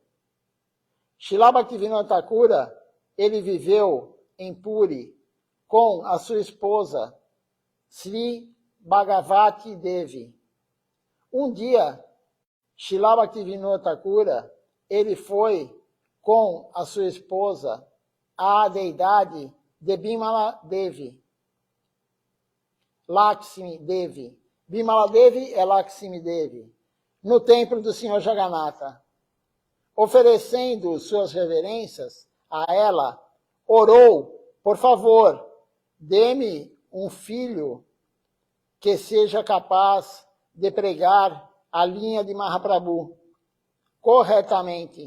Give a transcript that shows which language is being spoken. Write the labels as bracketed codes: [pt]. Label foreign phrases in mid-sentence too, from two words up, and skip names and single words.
[pt] Srila Bhaktivinoda Thakura, ele viveu em Puri com a sua esposa, Sri Bhagavati Devi. Um dia, Srila Bhaktivinoda Thakura, ele foi com a sua esposa à deidade de Bimala Devi, Lakshmi Devi. Bimala Devi é Lakshmi Devi, no templo do Senhor Jagannatha. Oferecendo suas reverências a ela, orou, por favor, dê-me um filho que seja capaz de pregar a linha de Mahaprabhu corretamente.